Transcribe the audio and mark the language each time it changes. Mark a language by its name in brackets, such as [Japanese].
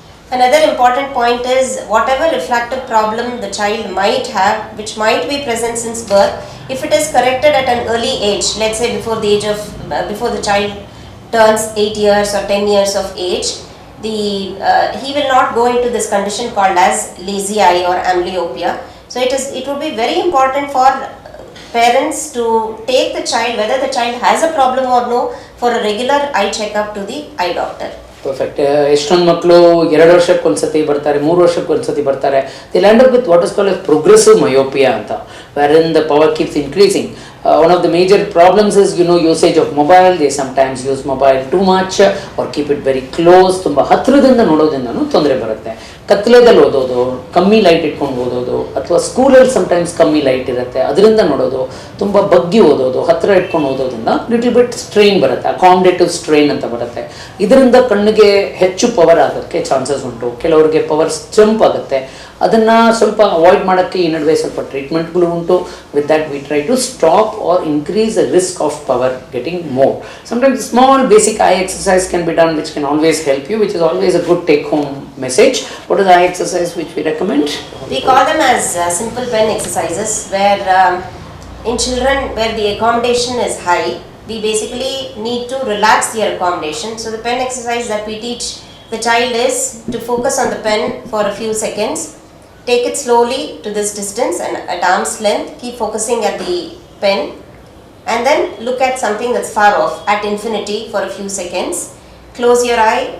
[English] Another important point is whatever refractive problem the child might have, which might be present since birth, if it is corrected at an early age, let's say before the age of before the child turns 8 years or 10 years of age, he will not go into this condition called as lazy eye or amblyopia. So it would be very important for parents to take the child, whether the child has a problem or no, for a regular eye checkup to the eye doctor. Perfect. [Kannada] ಎಷ್ಟೊಂದು ಮಕ್ಕಳು 2 ವರ್ಷಕ್ಕೆ ಒಂದ್ಸತಿ ಬರ್ತಾರೆ, 3 ವರ್ಷಕ್ಕೆ ಒಂದ್ಸತಿ ಬರ್ತಾರೆ. [English] They land up with what is called as progressive myopia ಅಂತ, wherein the power keeps increasing. One of the major problems is usage of mobile. They sometimes use mobile too much or keep it very close. [Kannada] ತುಂಬ ಹತ್ತಿರದಿಂದ ನೋಡೋದ್ರಿಂದನೂ ತೊಂದರೆ ಬರುತ್ತೆ. ಕತ್ತಲೆದಲ್ಲಿ ಓದೋದು, ಕಮ್ಮಿ light ಇಟ್ಕೊಂಡು ಓದೋದು, ಅಥವಾ ಸ್ಕೂಲಲ್ಲಿ ಸಮಟೈಮ್ಸ್ ಕಮ್ಮಿ ಲೈಟ್ ಇರುತ್ತೆ ಅದರಿಂದ ನೋಡೋದು, ತುಂಬ ಬಗ್ಗಿ ಓದೋದು, ಹತ್ತಿರ ಇಟ್ಕೊಂಡು ಓದೋದ್ರಿಂದ ಲಿಟಲ್ ಬಿಟ್ ಸ್ಟ್ರೈನ್ ಬರುತ್ತೆ, ಅಕಾಮಡೇಟಿವ್ ಸ್ಟ್ರೈನ್ ಅಂತ ಬರುತ್ತೆ. ಇದರಿಂದ ಕಣ್ಣಿಗೆ ಹೆಚ್ಚು ಪವರ್ ಆಗೋಕ್ಕೆ ಚಾನ್ಸಸ್ ಉಂಟು. ಕೆಲವರಿಗೆ ಪವರ್ ಜಂಪ್ ಆಗುತ್ತೆ. ಅದನ್ನು ಸ್ವಲ್ಪ ಅವಾಯ್ಡ್ ಮಾಡೋಕ್ಕೆ ಈ ನಡುವೆ ಸ್ವಲ್ಪ ಟ್ರೀಟ್ಮೆಂಟ್ಗಳು ಉಂಟು. [English] With that we try to stop or increase the risk of power getting more. Sometimes small basic eye exercise can be done which can always help you, which is always a good take home message. What is the eye exercise which we recommend? We call them as simple pen exercises, where in children where the accommodation is high, we basically need to relax their accommodation. So the pen exercise that we teach the child is to focus on the pen for a few seconds, take it slowly to this distance and at arm's length, keep focusing at the pen, and then look at something that's far off at infinity for a few seconds. Close your eye.